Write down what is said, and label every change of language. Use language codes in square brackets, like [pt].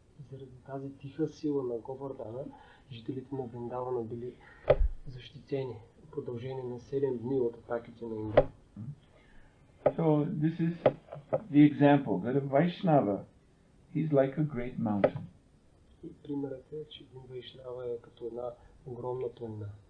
[bg] Заради тази тиха сила на Говардана, жителите на Вриндавана били защитени в продължение на 7 дни от атаките на Индра. [en] So this is the example that a Vaishnava, he's like a great mountain. [bg] И примерът е, че един Вайшнава е като една огромна планина.